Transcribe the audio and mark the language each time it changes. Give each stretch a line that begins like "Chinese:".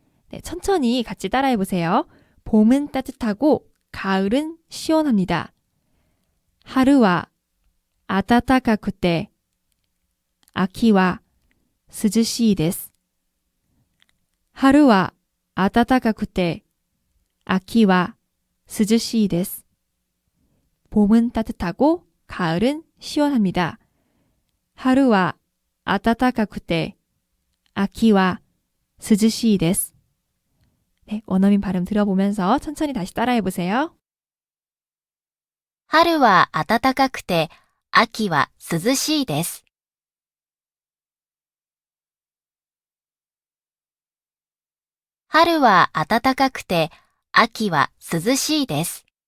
Korean: 네, 천천히 같이 따라해 보세요. 봄은 따뜻하고 가을은 시원합니다.
Japanese: 하루와 아따따까쿠테 아키와 스즈시 데스. 하루와 暖かくて秋は涼しいです.
Korean: 봄은 따뜻하고 가을은 시원합니다.
Japanese: 하루와 暖かくて 秋は 涼しいです.
Korean: 네, 원어민 발음 들어보면서 천천히 다시 따라해 보세요.
Japanese: 春は暖かくて、秋は涼しいです。春は暖かくて、秋は涼しいです。